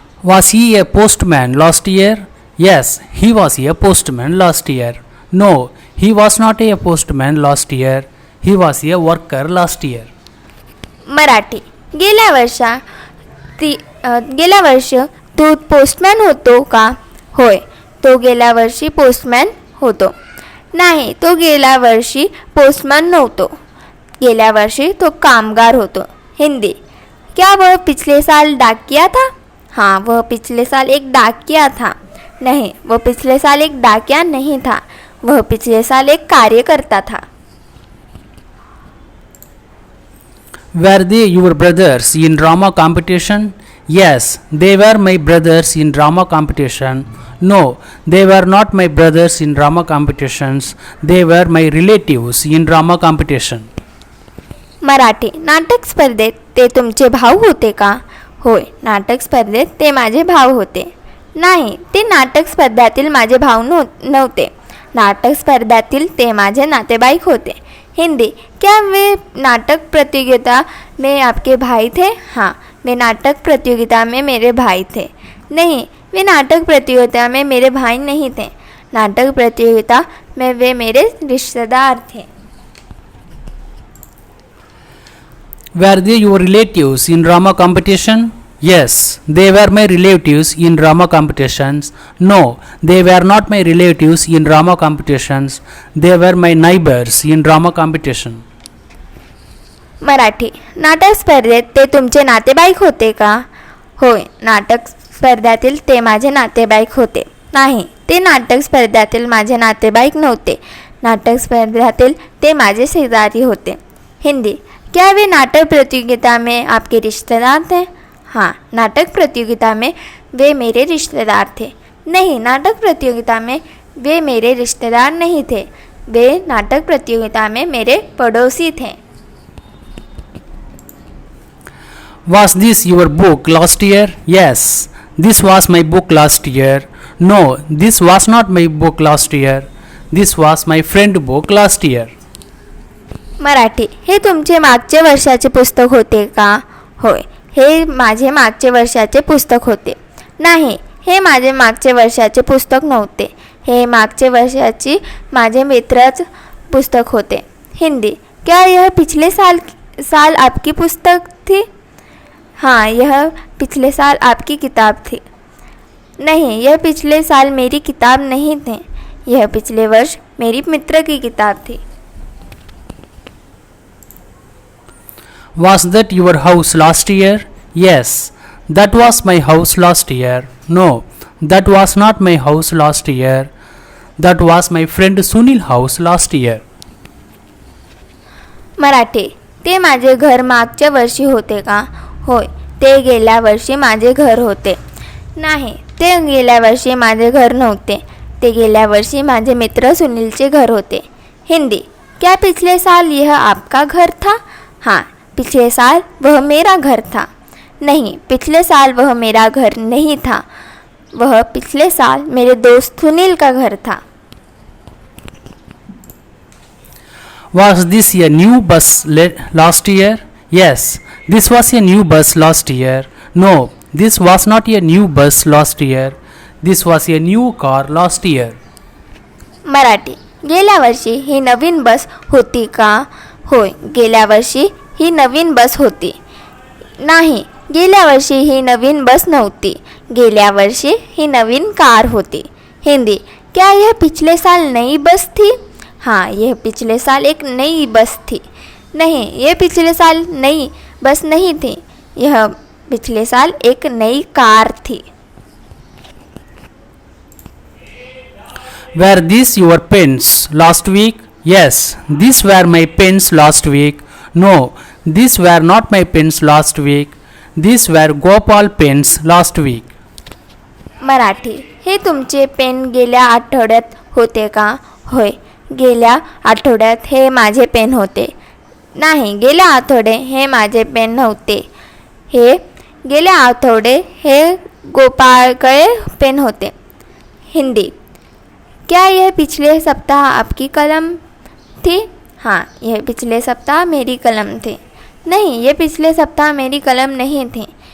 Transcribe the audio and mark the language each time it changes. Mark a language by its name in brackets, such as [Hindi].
[English] Was he a postman last year? Yes, he was a postman last year. No, he was not a postman last year. He was a worker last year. [Marathi] Marathi. गेल्या वर्ष तू postman होतो का? होय, तो गेल्या वर्षी postman होतो. नाही, तो गेल्या वर्षी पोस्टमॅन नव्हतो. गेल्या वर्षी तो कामगार होतो. [Hindi] हिंदी. क्या वह पिछले साल डाकिया था? हाँ, वह पिछले साल एक डाकिया था. नहीं, वह पिछले साल एक डाकिया नहीं था. वह पिछले साल एक कार्यकर्ता था. [English] Were they your brothers in drama competition? Yes, they were my brothers in drama competition. No, they were not my brothers in drama competitions. They were my relatives in drama competition. [Marathi] Marathi. नाटक स्पर्धेत ते तुमचे भाऊ होते का? होय, नाटक स्पर्धेत ते माझे भाऊ होते. नाही, ते नाटक स्पर्धातील माझे भाऊ नव्हते. नाटक स्पर्धातील ते माझे नातेवाईक होते. [Hindi] हिंदी. क्या वे नाटक प्रतियोगिता में आपके भाई थे? हाँ, वे नाटक प्रतियोगिता में मेरे भाई थे. नहीं, वे नाटक प्रतियोगिता में मेरे भाई नहीं थे. नाटक प्रतियोगिता में वे मेरे रिश्तेदार थे. [English] Were they your relatives in drama competition? Yes, they were my relatives in drama competitions. No, they were not my relatives in drama competitions. They were my neighbors in drama competition. [Marathi] Marathi. नाटक स्पर्धेत ते तुमचे नातेवाईक होते का? होय, नाटक स्पर्धातील ते माझे नातेवाईक होते. नाही, ते नाटक स्पर्धातील माझे नातेवाईक नव्हते. नाटक स्पर्धातील ते माझे शेजारी होते. [Hindi] हिंदी. क्या वे नाटक प्रतियोगिता में आपके रिश्तेदार थे? हाँ, नाटक प्रतियोगिता में वे मेरे रिश्तेदार थे. नहीं, नाटक प्रतियोगिता में वे मेरे रिश्तेदार नहीं थे. वे नाटक प्रतियोगिता में मेरे पड़ोसी थे. [English] Was this your book last year? Yes, this was my book last year. No, this was not my book last year. This was my friend book last year. [Marathi] Marathi. हे तुमचे मागचे वर्षाचे पुस्तक होते का? होय, हे माझे मागचे वर्षाचे पुस्तक होते. नाही, हे माझे मागचे वर्षाचे पुस्तक नव्हते. हे मागचे वर्षाची माझे मित्राचे पुस्तक होते. [Hindi] हिंदी. क्या यह पिछले साल आपकी पुस्तक थी? हाँ, यह पिछले साल आपकी किताब थी. नहीं, यह पिछले साल मेरी किताब नहीं थी. यह पिछले वर्ष मेरी मित्र की किताब थी. [English] Was that your house last year? Yes, that was my house last year. No, that was not my house last year. That was my friend Sunil house last year. [Marathi] Marathi. ते माझे घर मागच्या वर्षी होते का? होय, ते गेल्या वर्षी माझे घर होते. नाही, ते गेल्या वर्षी माझे घर नव्हते. ते गेल्या वर्षी माझे मित्र सुनीलचे घर होते. [Hindi] हिंदी. क्या पिछले साल यह आपका घर था? हाँ, पिछले साल वह मेरा घर था. नहीं, पिछले साल वह मेरा घर नहीं था. वह पिछले साल मेरे दोस्त सुनील का घर था. [English] Was this a new bus last year? Yes, this was a new bus last year. No, this was not a new bus last year. This was a new car last year. [Marathi] Marathi. गेल्या वर्षी ही नवीन बस होती का? होय, गेल्या वर्षी ही नवीन बस होती. नाही, गेल्या वर्षी ही नवीन बस नव्हती. गेल्या वर्षी ही नवीन कार होती. [Hindi] हिंदी. क्या यह पिछले साल नई बस थी? हाँ, यह पिछले साल एक नई बस थी. नहीं, यह पिछले साल नई बस नहीं थी. यह पिछले साल एक नई कार थी. [English] Were these your pens last week? Yes, these were my pens last week. No, these were not my pens last week. These were Gopal pens last week. [Marathi] Marathi. हे तुमचे पेन गेल्या आठवड्यात होते का? होय, गेल्या आठवड्यात हे माझे पेन होते. नाही, गेल्या आठवडे हे माझे पेन नव्हते. हे गेल्या आठवडे हे गोपाळकडे पेन होते. [Hindi] हिंदी. क्या यह पिछले सप्ताह आपकी कलम थी? हाँ, यह पिछले सप्ताह मेरी कलम थी. नहीं, ये पिछले सप्ताह मेरी कलम नहीं थी.